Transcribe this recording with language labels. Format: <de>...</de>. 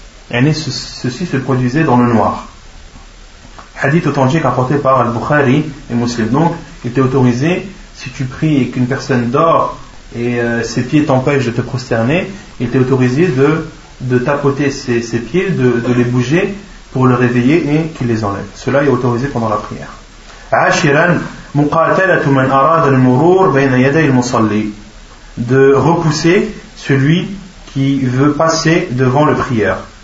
<fr>Et ceci se produisait dans le noir. Hadith authentique apporté par Al-Bukhari et Muslim. Donc, il était autorisé, si tu pries et qu'une personne dort et ses pieds t'empêchent de te prosterner, il était autorisé de tapoter ses pieds, de les bouger pour le réveiller et qu'il les enlève. Cela est autorisé pendant la prière.</fr> <ar>Ashiran. مقاتلة من أراد المرور بين يدي المصلي.</ar> <fr>De repousser celui qui veut passer devant le prieur.</fr>